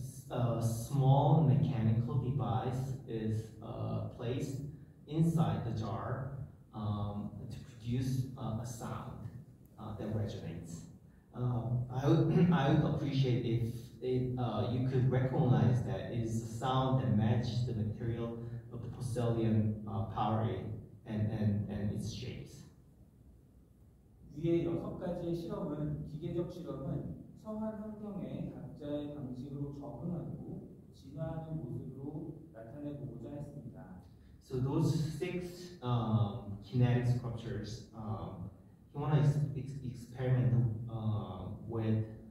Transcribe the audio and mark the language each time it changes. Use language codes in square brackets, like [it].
[en] A small mechanical device is placed inside the jar to produce a sound that resonates. I would appreciate if you could recognize that it is a sound that matches the material of the porcelain pottery and its shapes. [ko] 위의 6가지의 실험은 기계적 실험은 처한 환경에 각자의 방식으로 적응하고 진화하는 모습으로 나타내보고자 했습니다. [en] So those 6 kinetic sculptures, you want to experiment with.